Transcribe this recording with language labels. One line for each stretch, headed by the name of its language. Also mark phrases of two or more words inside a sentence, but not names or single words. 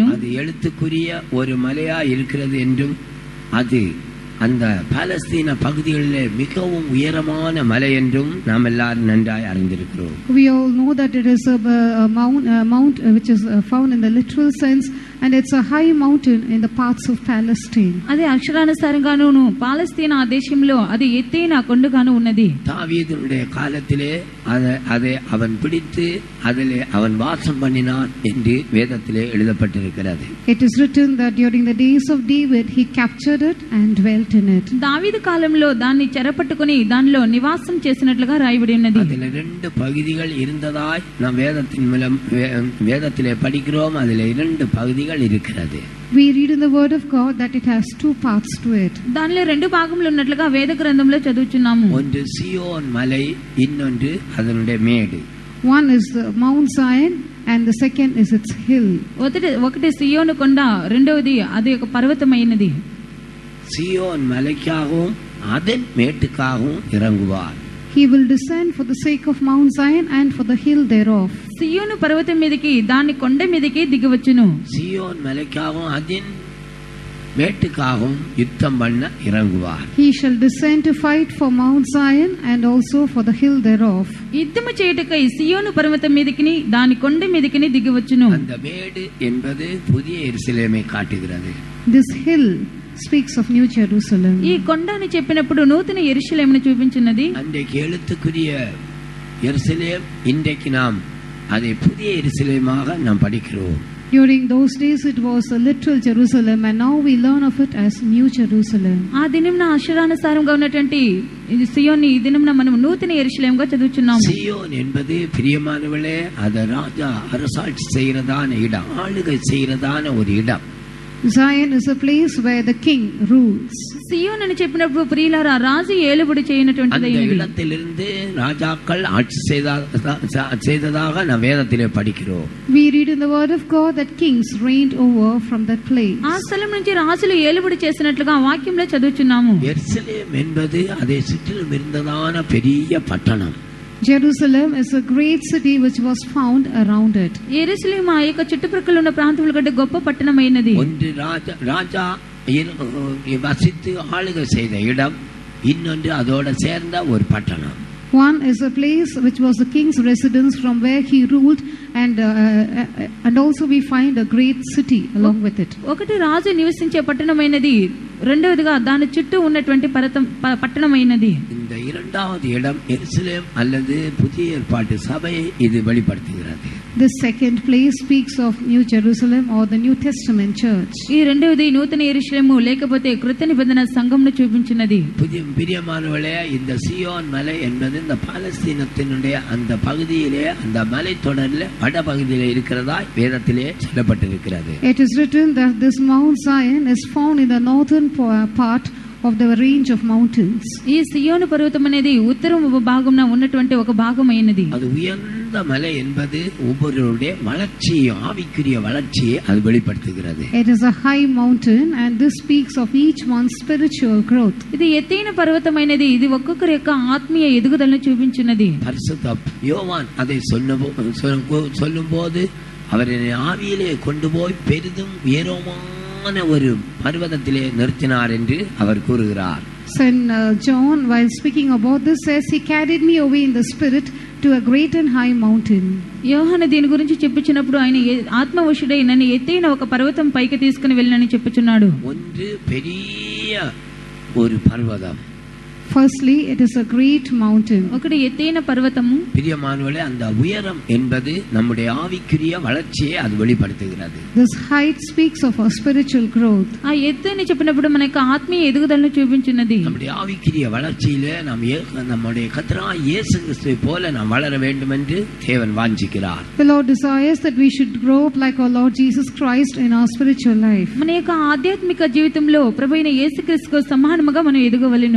Tamil: அது எழுத்துக்குரிய ஒரு மலையா இருக்கிறது என்றும் அது அந்த பாலஸ்தீன பகுதிகளிலே மிகவும் உயரமான மலை என்றும் நாம் எல்லாரும் நன்றாய் அறிந்திருக்கிறோம்.
English: We all know that it is a mount which is found in the literal sense, and it's a high mountain in the parts of Palestine.
Telugu: అది అక్షరానుసారంగాను పాలస్తీనా దేశంలో అది ఎత్తైన కొండగాను ఉన్నది.
Tamil: தாவீதுடைய காலத்திலே அதை அவன் பிடித்து அதிலே அவன் வாசம் பண்ணினான் என்று வேதத்திலே எழுதப்பட்டிருக்கிறது.
English: It is written that during the days of David he captured it and dwelt in it.
Telugu: దావీదు కాలంలో దాన్ని చెరపట్టుకొని దానిలో నివాసం చేసినట్లుగా రాయబడి ఉన్నది.
Tamil: அதிலே ரெண்டு பகுதிகள் இருந்ததாய் நாம் வேதத்தின் மூலம் வேதத்திலே படிக்கிறோம். அதிலே இரண்டு பகுதிகள் இருக்கிறது.
English: We read in the word of God that it has two parts to it.
Telugu: దానిలో రెండు భాగములు ఉన్నట్లుగా వేద గ్రంథంలో చదువుచున్నాము.
Tamil: ஒன்று சீயோன் மலை, இன்னொன்று அதனுடைய மேடு.
English: One is the Mount Zion and the second is its hill.
Telugu: ఒకటి సియోను కొండ, రెండవది అది ఒక పర్వతమైనది.
Tamil: சீயோன் மலைக்காகவும் அதன் மேட்டுக்காகவும் இறங்குவார்.
English: He will descend for the sake of Mount Zion and for the hill thereof.
Telugu: సియోను పర్వతం మీదకి దాని కొండ మీదకి దిగవచ్చును.
Tamil: சீயோன் மலைக்காகவும் அதன் மேட்டுக்காகவும் யுத்தம் பண்ண இறங்குவார்.
English: He shall descend to fight for Mount Zion and also for the hill thereof.
Telugu: యుద్ధము చేయుటకై సియోను పర్వతం మీదకి దాని కొండ మీదకి దిగవచ్చును.
Tamil: அந்த மேடு என்பது புதிய எருசலேமை காட்டுகிறது.
English: This hill speaks of New Jerusalem.
Telugu: ఈ కొండ అని చెప్పినప్పుడు నూతన యెరూషలేమును చూపించినది.
Tamil: அன்றைக்கு எழுத்துக்குரிய எருசலேம், இன்றைக்கு நாம் அதை புதிய எருசலேமாக நாம் படிக்கிறோம்.
English: During those days it was a literal Jerusalem, and now we learn of it as New Jerusalem.
Telugu: ఆ దినమున అక్షరానుసారంగా ఉన్నటువంటి ఇది సియోన్, ఈ దినమున మనం నూతన యెరూషలేముగా చదువుచున్నాము.
Tamil: சியோன் என்பது பிரியமானவர்களே, அது ராஜா அரசாட்சி செய்கிறதான இடம், ஆளுகை செய்கிறதான ஒரு இடம்.
English: Zion is a place where the king rules.
Telugu: సియోన్ అని చెప్పినప్పుడు ప్రియులారా రాజు ఏలుబడి
Tamil: அந்த
Telugu: చేయనటువంటిదైనది.
Tamil: இடத்திலிருந்து ராஜாக்கள் ஆட்சி செய்ததாக நாம் வேதத்திலே படிக்கிறோம்.
English: We read in the word of God that kings reigned over from that place.
Telugu: ఆ స్థలం నుంచి రాజులు ఏలుబడి చేసినట్లుగా వాక్యంలో చదువుచున్నాము.
Tamil: எருசலேம் என்பது அதை சுற்றிலும் இருந்ததான பெரிய பட்டணம்.
English: Jerusalem is a great city which was found around it.
Telugu: యెరూషలేము ఆ యొక్క చుట్టుప్రక్కల ఉన్న ప్రాంతముల కంటే గొప్ప పట్టణమైనది.
Tamil: ஒன்று ராஜா வசித்து ஆளுகை செய்த இடம், இன்னொன்று அதோட சேர்ந்த ஒரு பட்டணம்.
English: One is a place which was the king's residence from where he ruled, and also we find a great city along with it.
Telugu: ఒకటి రాజు నివసించే పట్టణమైనది, రెండవదిగా దాని చుట్టూ ఉన్నటువంటి పట్టణమైనది.
Tamil: இந்த இரண்டாவது இடம் எருசலேம் அல்லது புதிய ஏற்பாட்டு சபையை இது வெளிப்படுத்துகிறது.
English: The second place speaks of New Jerusalem or the New Testament church.
Telugu: ఈ రెండవది నూతన యెరూషలేము లేకపోతే కృత నిబంధన సంఘంను చూపించినది.
Tamil: பிரியமானவர்களே, இந்த சியோன் மலை என்பது இந்த பாலஸ்தீனத்தினுடைய அந்த பகுதியிலே, அந்த மலை தொடரில் வட பகுதியிலே இருக்கிறதா வேதத்திலே சொல்லப்பட்டிருக்கிறது.
English: It is written that this Mount Zion is found in the northern part of the range of mountains.
Telugu: ఈ సియోను పర్వతం అనేది ఉత్తరం భాగంలో ఉన్నటువంటి ఒక భాగమైనది.
Tamil: அது உயர்ந்த மலை என்பது ஒவ்வொருவருடைய வளர்ச்சியை, ஆவிக்குரிய வளர்ச்சியை அது வெளிப்படுத்துகிறது.
English: It is a high mountain and this speaks of each one's spiritual growth.
Telugu: ఇది ఎత్తైన పర్వతమైనది, ఇది ఒక్కొక్కరి యొక్క ఆత్మీయ ఎదుగుదలను చూపించినది.
Tamil: பரிசுத்த யோவான் அதை சொல்லும்போது அவரை ஆவியிலே கொண்டு போய் பெரிதும் உயரமான ஒரு பர்வதத்திலே நிறுத்தினார் என்று அவர் கூறுகிறார்.
English: Saint John, while speaking about this, says he carried me away in the spirit to a great and high mountain.
Telugu: యోహాను దీని గురించి చెప్పుచున్నప్పుడు ఆయన ఆత్మవశుడై నన్ను ఎత్తైన ఒక పర్వతం పైకి తీసుకుని వెళ్ళనని చెప్పుచున్నాడు.
Tamil: ஒன்று பெரிய ஒரு பர்வதம்.
English: Firstly, it is a great mountain.
Telugu: ఒకటి ఎత్తైన పర్వతము.
Tamil: பிரியமானவர்களே, அந்த உயரம் என்பது நம்முடைய ஆவிக்குரிய வளர்ச்சியை அது வெளிப்படுத்துகிறது.
English: This height speaks of our spiritual growth.
Telugu: ఆ ఎత్తు అని చెప్పినప్పుడు మన యొక్క ఆత్మీయ ఎదుగుదలను చూపించినది.
Tamil: நம்முடைய ஆவிக்குரிய வளர்ச்சியிலே நம்முடைய கர்த்தராகிய இயேசு கிறிஸ்துவை போல நாம் வளர வேண்டும் என்று தேவன் வாஞ்சிக்கிறார்.
English: The Lord desires that we should grow up like our Lord Jesus Christ in our spiritual life.
Telugu: మన యొక్క ఆధ్యాత్మిక జీవితంలో ప్రభువైన యేసుక్రీస్తుకు సమానముగా మనం ఎదగవలెను.